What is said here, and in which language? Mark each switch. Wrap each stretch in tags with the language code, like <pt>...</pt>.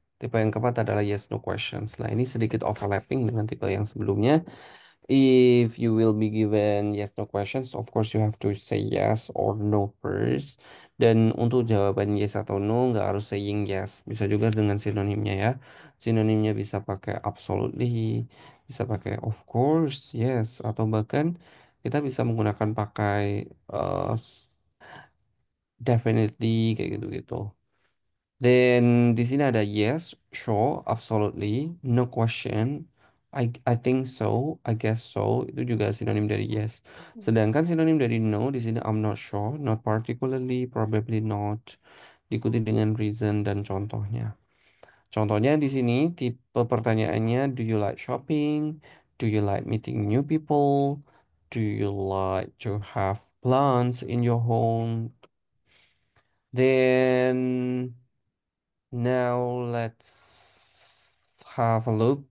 <id>Tipe yang keempat adalah yes no questions. Nah, ini sedikit overlapping dengan tipe yang sebelumnya.</id> <en>If you will be given yes no questions, of course you have to say yes or no first.</en> <id>Dan untuk jawaban yes atau no nggak harus saying yes. Bisa juga dengan sinonimnya ya. Sinonimnya bisa pakai absolutely, bisa pakai of course, yes, atau bahkan kita bisa menggunakan pakai definitely kayak gitu-gitu.</id> <en>Then</en> <id>di sini ada</id> <en>yes, sure, absolutely, no question, I think so, I guess so.</en> <id>Itu juga sinonim dari yes. Sedangkan sinonim dari no di sini I'm not sure, not particularly, probably not. Diikuti dengan reason dan contohnya. Contohnya di sini tipe pertanyaannya</id> <en>do you like shopping? Do you like meeting new people? Do you like to have plants in your home? Then now let's have a look.</en>